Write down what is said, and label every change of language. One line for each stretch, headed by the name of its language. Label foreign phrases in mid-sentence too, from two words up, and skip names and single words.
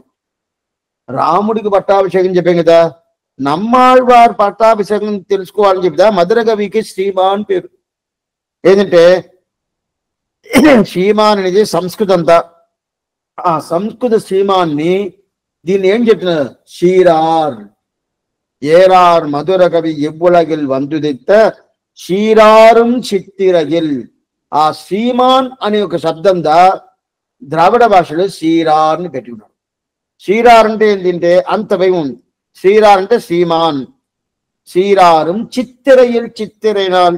Telugu: రాముడికి పట్టాభిషేకం చెప్పాం కదా, నమ్మాళ్వారి పట్టాభిషేకం తెలుసుకోవాలని చెప్తా మధుర కవికి శ్రీమాన్ పేరు. ఏంటంటే శ్రీమాన్ అనేది సంస్కృతం అంతా. ఆ సంస్కృత శ్రీమాన్ని దీన్ని ఏం చెప్తున్నారు?
Tamil: శ్రీరార్ ஏறார் மதுர கவி எவ்வுலகில் வந்துதித்த சீராரம் சித்திரையில்.
Telugu: ఆ శ్రీమాన్ అనే ఒక శబ్దం దా ద్రావిడ భాషలో శ్రీరార్ని పెట్టి ఉన్నాడు. శ్రీరార్ అంటే ఏంటంటే అంత వైభవం. శ్రీరార్ అంటే శ్రీమాన్.
Tamil: சீராரம் சித்திரையில் சித்திரைநாள்.